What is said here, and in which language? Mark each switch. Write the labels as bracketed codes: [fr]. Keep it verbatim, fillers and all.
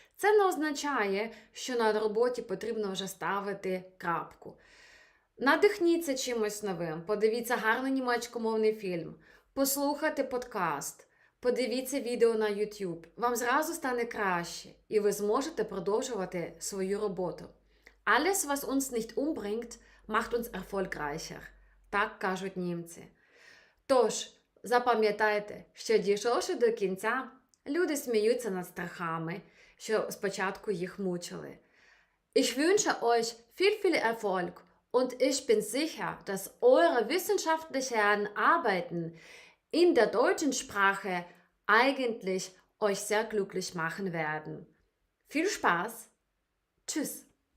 [uk] Це не означає, що на роботі потрібно вже ставити крапку. Надихніться чимось новим, подивіться гарний німецькомовний фільм, послухайте подкаст, Подивіться відео на YouTube. Вам зразу стане краще, і ви зможете продовжувати свою роботу. [de] Alles, was uns nicht umbringt, macht uns erfolgreicher. [uk] Так кажуть німці. Тож, запам'ятайте, що дійшовши до кінця, люди сміються над страхами, що спочатку їх мучили. [de] Ich wünsche euch viel, viel Erfolg und ich bin sicher, dass eure wissenschaftlichen Arbeiten in der deutschen Sprache eigentlich euch sehr glücklich machen werden. Viel Spaß! Tschüss!